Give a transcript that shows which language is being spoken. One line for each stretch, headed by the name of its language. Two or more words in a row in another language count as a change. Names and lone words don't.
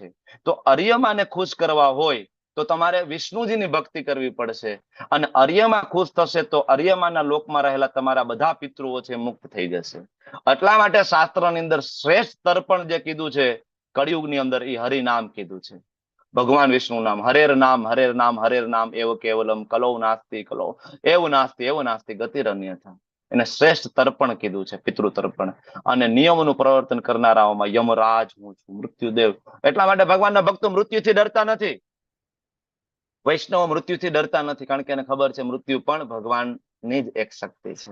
Gujarati: તો અર્યમાને ખુશ કરવા હોય તો તમારે વિષ્ણુજીની ભક્તિ કરવી પડશે, અને અર્યમાં ખુશ થશે તો અર્યમાના લોકમાં રહેલા તમારા બધા પિતૃઓ છે મુક્ત થઈ જશે. એટલા માટે શાસ્ત્રની અંદર શ્રેષ્ઠ તર્પણ જે કીધું છે કળિયુગની અંદર, એ હરિનામ કીધું છે. ભગવાન વિષ્ણુ નામ,
Sanskrit: હરેર નામ, હરેર નામ, હરેર નામ એવ કેવલમ, કલૌ નાસ્તિ કલૌ, એવું નાસ્તિ ગતિરન્યથા.
Gujarati: એને શ્રેષ્ઠ તર્પણ કીધું છે, પિતૃ તર્પણ. અને નિયમોનું પ્રવર્તન કરનારાઓમાં યમરાજ હું છું, મૃત્યુદેવ. એટલા માટે ભગવાનના ભક્તો મૃત્યુથી ડરતા નથી, વૈષ્ણવ મૃત્યુથી ડરતા નથી, કારણ કે એને ખબર છે મૃત્યુ પણ ભગવાનની જ એક શક્તિ છે.